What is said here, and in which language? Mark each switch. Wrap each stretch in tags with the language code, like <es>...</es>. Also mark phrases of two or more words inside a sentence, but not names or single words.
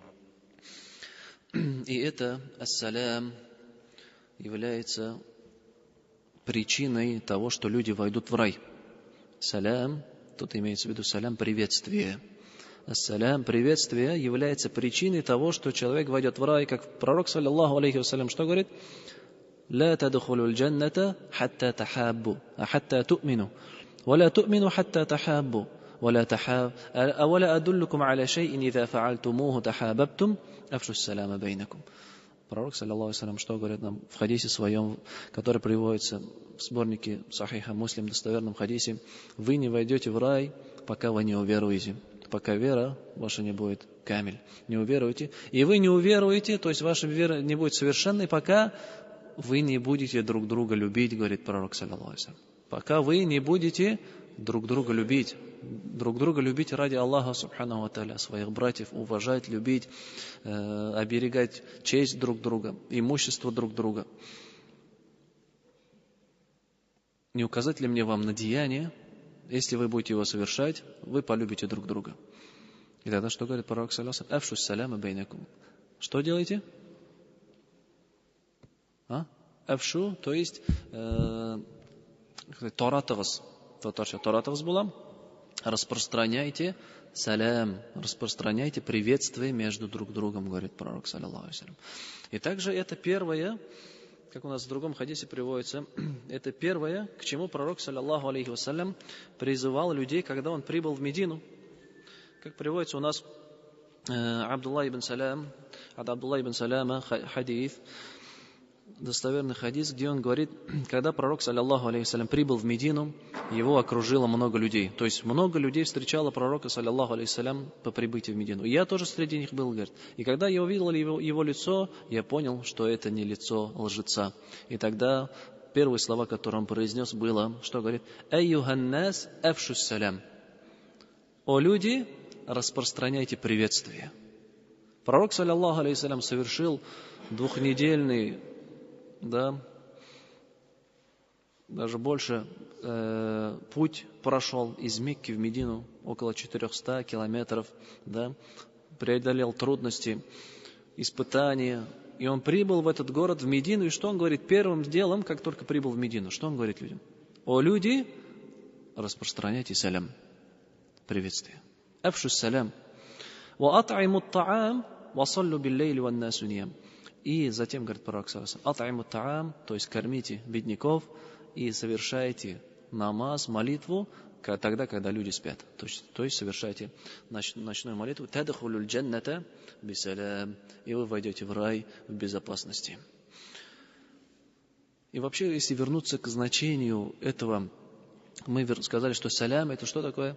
<ru>И это Ас-Салям является причиной того, что люди войдут в рай. Салям, тут имеется в виду салям, приветствие. Ас-Салям, приветствие, является причиной того, что человек войдет в рай, как пророк,</ru> <ar>صلى الله عليه وسلم,</ar> <ru>что говорит?</ru> <ar>«لا تدخلوا الجنة حتى تحابوا، حتى تؤمنوا، ولا تؤمنوا حتى تحابوا، ولا أدلكم على شيء إذا فعلتموه تحاببتم، أفشوا السلام بينكم».</ar> <ru>Пророк,</ru> <ar>صلى الله عليه وسلم,</ar> <ru>что говорит нам в хадисе своем, который приводится в сборнике Сахиха Муслим, достоверном хадисе: «Вы не войдете в рай, пока вы не уверуете. пока вера ваша не будет камиль. Не уверуете. И вы не уверуете, то есть ваша вера не будет совершенной, пока вы не будете друг друга любить, говорит пророк,</ru> <ar>صلى الله عليه وسلم.</ar> <ru>Пока вы не будете друг друга любить ради Аллаха,</ru> <ar>سبحانه وتعالى,</ar> <ru>своих братьев, уважать, любить, оберегать честь друг друга, имущество друг друга. Не указать ли мне вам на деяние, если вы будете его совершать, вы полюбите друг друга. И тогда что говорит пророк,</ru> <ar>صلى الله عليه وسلم؟ أفشوا السلام بينكم.</ar> <ru>Что делаете? Афшу, то есть торатығыз.</ru> <tt>Торатығыз булам.</tt> <ru>Распространяйте салям, распространяйте приветствие между друг другом, говорит пророк,</ru> <ar>صلى الله عليه وسلم.</ar> <ru>И также это первое, как у нас в другом хадисе приводится, это первое, к чему пророк,</ru> <ar>صلى الله عليه وسلم,</ar> <ru>призывал людей, когда он прибыл в Медину. Как приводится у нас Абдулла ибн Саляма хадис, достоверный хадис, где он говорит, когда пророк,</ru> <ar>صلى الله عليه وسلم,</ar> <ru>прибыл в Медину, его окружило много людей. То есть много людей встречало пророка,</ru> <ar>صلى الله عليه وسلم,</ar> <ru>по прибытии в Медину. И я тоже среди них был, говорит. И когда я увидел его лицо, я понял, что это не лицо лжеца. И тогда первые слова, которые он произнес, было, что говорит,</ru> <ar>«أيها الناس أفشوا السلام».</ar> <ru>«О люди, распространяйте приветствие». Пророк,</ru> <ar>صلى الله عليه وسلم,</ar> <ru>совершил двухнедельный, даже больше путь прошел из Мекки в Медину, около 400 километров, преодолел трудности, испытания. И он прибыл в этот город, в Медину, и что он говорит первым делом, как только прибыл в Медину? Что он говорит людям? «О люди, распространяйте салям». Приветствие.</ru> <ar>«أفشوا السلام». «وأطعموا الطعام، وصلوا بالليل والناس نيام».</ar> <ru>И затем, говорит пророк,</ru> <ar>«أطعموا الطعام»,</ar> <ru>то есть кормите бедняков и совершайте намаз, молитву, тогда, когда люди спят. То есть совершайте ночную молитву.</ru> <ar>«تدخلوا الجنة بسلام».</ar> <ru>И вы войдете в рай в безопасности. И вообще, если вернуться к значению этого, мы сказали, что салям — это что такое?</ru>